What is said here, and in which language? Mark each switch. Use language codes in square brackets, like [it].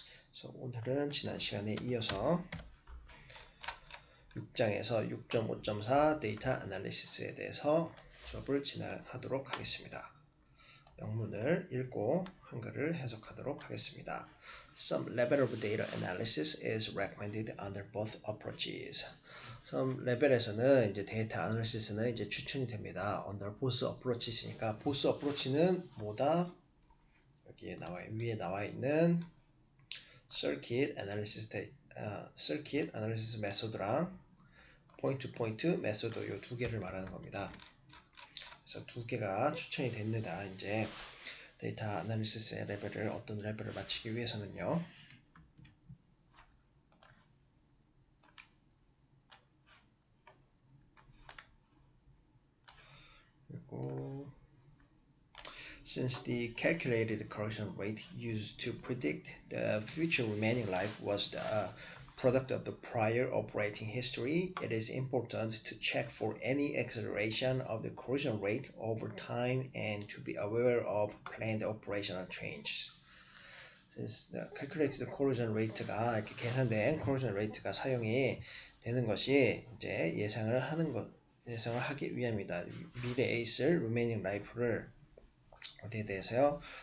[ko] 그래서 오늘은 지난 시간에 이어서 6장에서 6.5.4 데이터 아날리시스에 대해서 수업을 진행하도록 하겠습니다. 영문을 읽고 한글을 해석하도록 하겠습니다. [en] Some level of data analysis is recommended under both approaches. [ko] some 레벨에서는 이제 데이터 아날리시스는 이제 추천이 됩니다. [en] under both approaches [ko] 니까 both approach는 뭐다? 여기에 위에 나와 있는 [en] circuit analysis method [ko] 랑 [en] point to point method [ko] 이 두 개를 말하는 겁니다. 그래서 두 개가 추천이 됩니다. 이제 데이터 아날리시스의 레벨을 어떤 레벨을 맞추기 위해서는요. [en] 그리고 since the calculated corrosion rate used to predict the future remaining life was the product of the prior operating history, it is important to check for any acceleration of the corrosion rate over time and to be aware of planned operational changes. Since the calculated corrosion rate [ko] 가 이렇게 계산된 corrosion rate가 사용이 되는 것이 이제 예상을 하기 위함이다. 미래에 있을 remaining life를 어디에 대해서요?